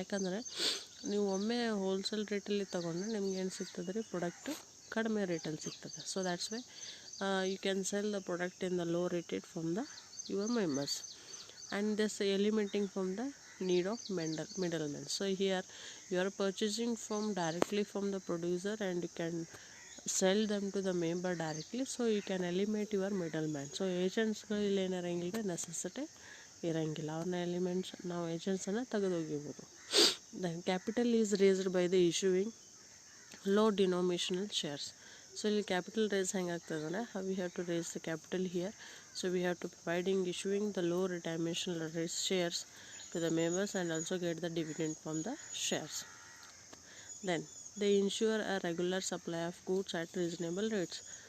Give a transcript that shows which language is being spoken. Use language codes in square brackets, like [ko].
[kn] ಯಾಕಂದರೆ ನೀವು ಒಮ್ಮೆ ಹೋಲ್ಸೇಲ್ ರೇಟಲ್ಲಿ ತೊಗೊಂಡ್ರೆ ನಿಮ್ಗೆ ಏನು ಸಿಗ್ತದೆ ರೀ, ಪ್ರಾಡಕ್ಟು ಕಡಿಮೆ ರೇಟಲ್ಲಿ ಸಿಗ್ತದೆ. [en] So that's why you can sell the product in the low rated from the your members, and this eliminating from the need of middlemen. So here you are purchasing from directly from the producer and you can sell them to the member directly, so you can eliminate your middleman. [kn] So ಏಜೆಂಟ್ಸ್ಗಳು ಇಲ್ಲಿ ಏನಿರಂಗಿಲ್ಲ, necessity ಇರೋಂಗಿಲ್ಲ, ಅವ್ರನ್ನ elements ನಾವು ಏಜೆಂಟ್ಸನ್ನು ತೆಗೆದೋಗಿರ್ಬೋದು. [en] Then capital is raised by the issuing low denominational shares. So ಇಲ್ಲಿ capital raise [kn] ಹೆಂಗಾಗ್ತದೆ ಅಂದರೆ [en] how we have to raise the capital here. So we have to issuing the low redemption shares to the members and also get the dividend from the shares. Then they ensure a regular supply of goods at reasonable rates.